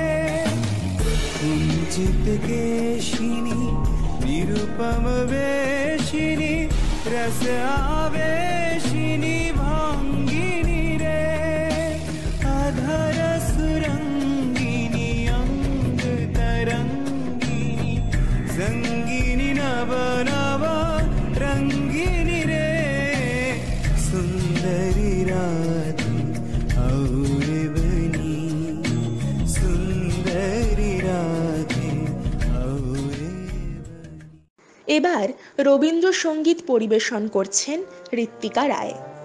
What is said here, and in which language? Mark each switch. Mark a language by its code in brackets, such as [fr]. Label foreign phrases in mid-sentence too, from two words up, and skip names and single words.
[mai] कुंजित केशिनी निरुपम वेशिनी रस आवेशिनी भांगिनी रे अधर सुरंगिनी अंग तरंगिनी संगिनी नव नव रंगिनी रे सुंदरी राधे आवे बनी सुंदरी राधे आवे बनी। [bn] এবার রবীন্দ্রসঙ্গীত পরিবেশন করছেন ঋত্বিকা রায়।